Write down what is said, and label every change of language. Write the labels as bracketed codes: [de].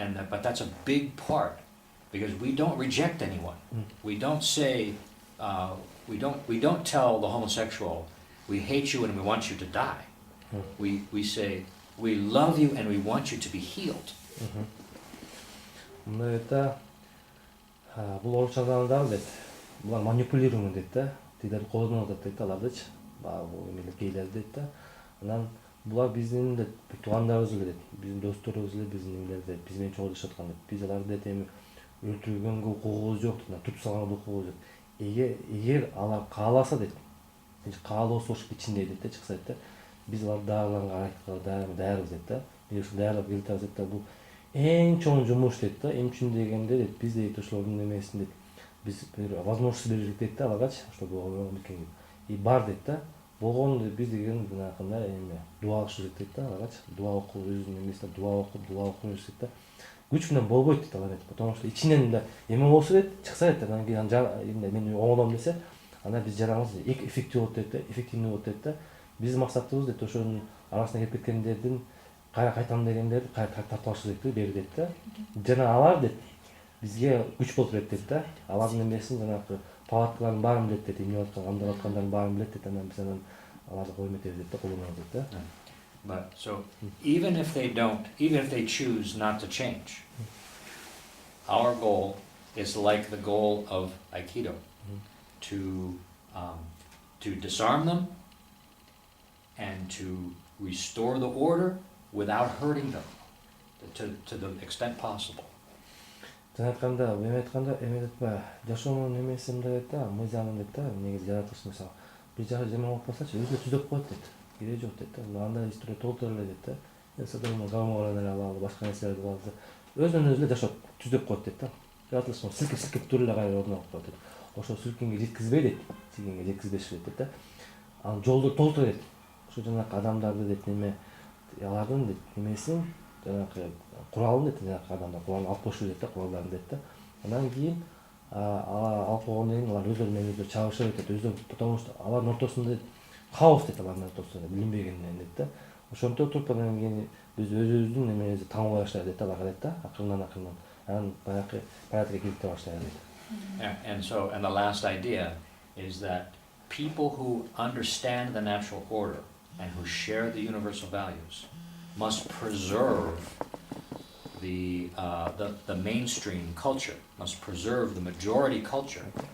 [en] But that's a big part, because we don't reject anyone. We don't say, we don't tell the homosexual, we hate you and we want you to die. We say, we love you and we want you to be healed. [ky] Мына это бул орусчадан дагы дейт. Булар манипулирование дейт да. Тилерди колдонуп атат дейт алардычы. Бул эмелер гейлер дейт да. Анан булар биздин дейт туугандарыбыз эле дейт. Биздин досторубуз эле, биздин эмелер дейт. Биз менен чогуу жашап аткан дейт. Биз аларды дейт эми өлтүргөнгө укугубуз жок дейт. Туруп салганга укугубуз жок. Эгер алар кааласа дейт. Каалоосу ошо ичинде дейт да, чыкса дейт да. Биз аларды даарыланга даярбыз дейт да. Биз ушул даярдап келатабыз дейт да. Бул эң чоң жумуш дейт да. Эмчүн дегенде дейт, биз дейт ошолордун немесин дейт. Биз бир возможность бердик дейт да аларгачы, ошо болгон экен. И бар дейт да. Болгон биз деген мынакындай эме дуа кылыш керек дейт да аларгачы. Дуа окуп, өзүнүн эмесине дуа окуп жүрсөк да. Күч менен болбойт дейт алар дейт. [ru] Потому что [ky] ичинен да эме болсо дейт, чыкса дейт, анан кийин мен оңолом десе, анда биз жараңыз эффективдүү болот дейт да, эффективный болот дейт да. Биздин максатыбыз дейт ошонун арасына кирип кеткендердин кайтам дегендерди тартып алыш керек бери дейт да. Жана алар дейт бизге күч болуп берет дейт да. Алардын эмесин жанагы палаткалардын баарын билет дейт, эмне аткан, кандай аткандарын баарын билет дейт. Анан биз аларды коюп этебиз дейт да, колдонобуз дейт да. [en] But so even if they choose not to change, our goal is like the goal of Aikido, to disarm them and to restore the order without hurting them, to the extent possible. [ky] Жана айтканда, эме айтканда, эме дейт ба, жашоонун эмеси мындай дейт да, мыйзамын дейт да, негизи жаратылыш мисалы. Бир жагы жаман болуп калсачы, өзүнө түзөп коет дейт. Кереги жок дейт да. Андай история толтура эле дейт да. Садамын гаморанын алалы, башка нерселерди алды. Өзүнөн өзү жашап түзөп коет дейт да. Жаратылыш силкип туруп эле кайра ордуна коет дейт. Ошо силкинге жеткизбей дейт, силкинге жеткизбеш дейт да. Анан жолду толтура дейт. Ошо жанагы адамдарды дейт неме, алардын дейт немесин, жанагы куралын дейт, жанагы адамдар куралын алып коюш дейт да, куралдарын дейт да. Анан кийин алып койгондон кийин алар өздөрү менен өздөрү чабышат дейт, өздөрү, [ru] потому что [ky] алардын ортосунда хаос дейт, алардын ортосунда билинбегенден дейт да. Ошонтип туруп анан кийин биз өзүбүздүн немебизди таңбай баштайбыз дейт аларга дейт да, акырынан. Анан баягы порядокко кирип баштайбыз дейт. [en] And the last idea is that people who understand the natural order and who share the universal values must preserve the mainstream culture, must preserve the majority culture.